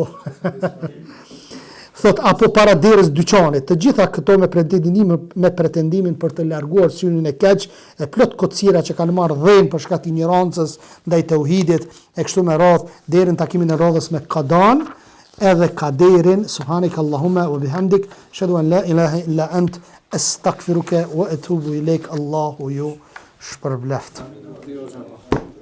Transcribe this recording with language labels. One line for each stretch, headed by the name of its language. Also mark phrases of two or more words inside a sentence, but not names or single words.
Albanian: Thot, apo para derës dyqanit. Të gjitha këto me pretendimin për të larguar synin e keq, e plot kocira që kanë marrë dhenë për shkak të ignorancës ndaj tauhidit, e kështu me radhë, deri në takimin e radhës me Kadan, edhe kaderin,
Arabic: سبحانك اللهم وبحمدك أشهد أن لا إله إلا أنت أستغفرك وأتوب إليك.
Albanian: Allahu ju shpërbleft.